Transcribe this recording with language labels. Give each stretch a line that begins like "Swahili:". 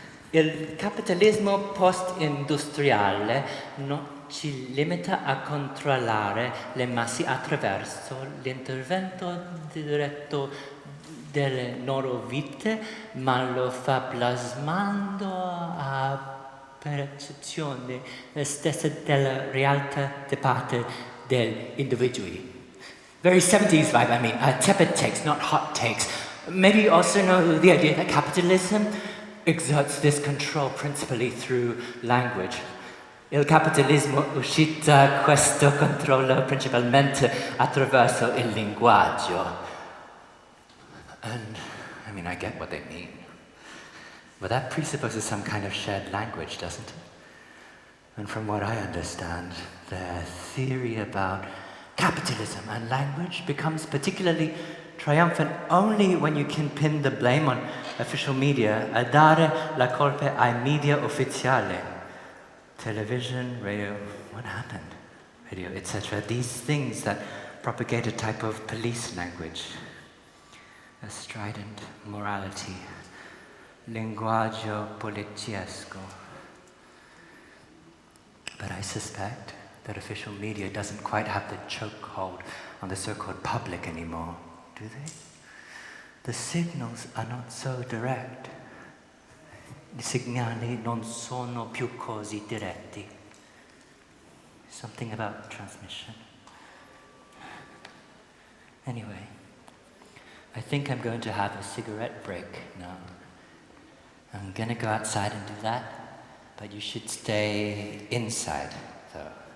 Italian: Il capitalismo post-industriale non ci limita a controllare le masse attraverso l'intervento diretto delle loro vite, ma lo fa plasmando a percezione stessa della realtà di parte degli individui.
English: Very 70s vibe, I mean, tepid takes, not hot takes. Maybe you also know the idea that capitalism exerts this control principally through language.
Italian: Il capitalismo uscita questo controllo principalmente attraverso il linguaggio.
English: And, I get what they mean. But that presupposes some kind of shared language, doesn't it? And from what I understand, their theory about capitalism and language becomes particularly triumphant only when you can pin the blame on official media,
Italian: a dare la colpa ai media ufficiali.
English: Television, radio, what happened? Radio, etc. These things that propagate a type of police language. A strident morality.
Italian: Linguaggio poliziesco.
English: But I suspect that official media doesn't quite have the chokehold on the so-called public anymore, do they? The signals are not so direct.
Italian: I segnali non sono più così diretti.
English: Something about transmission. Anyway, I think I'm going to have a cigarette break now. I'm gonna go outside and do that, but you should stay inside, though.